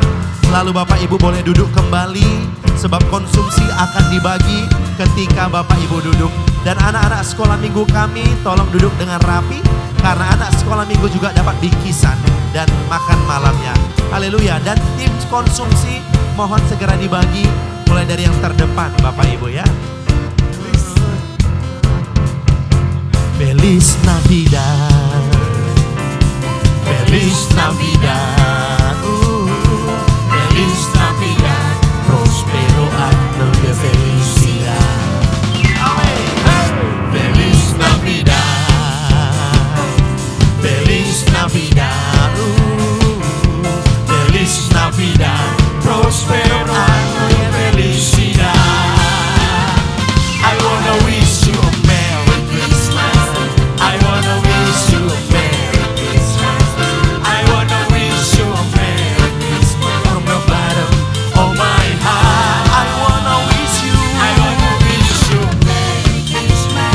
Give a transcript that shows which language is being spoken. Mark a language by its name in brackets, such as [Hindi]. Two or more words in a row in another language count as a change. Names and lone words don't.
[Indonesian] Lalu Bapak Ibu boleh duduk kembali sebab konsumsi akan dibagi ketika Bapak Ibu duduk. Dan anak-anak sekolah minggu kami tolong duduk dengan rapi karena anak sekolah minggu juga dapat bingkisan dan makan malamnya. Haleluya. Dan tim konsumsi mohon segera dibagi mulai dari yang terdepan Bapak Ibu ya. [Spanish] Feliz Navidad, Feliz Navidad, Feliz Navidad, prospero año de felicidad. Feliz Navidad, Feliz Navidad, Feliz Navidad, prospero año de felicidad. [English] I wanna wish you a Merry Christmas. I wanna wish you a Merry Christmas. I wanna wish you a Merry Christmas from the bottom of my heart. I wanna wish you a Merry Christmas.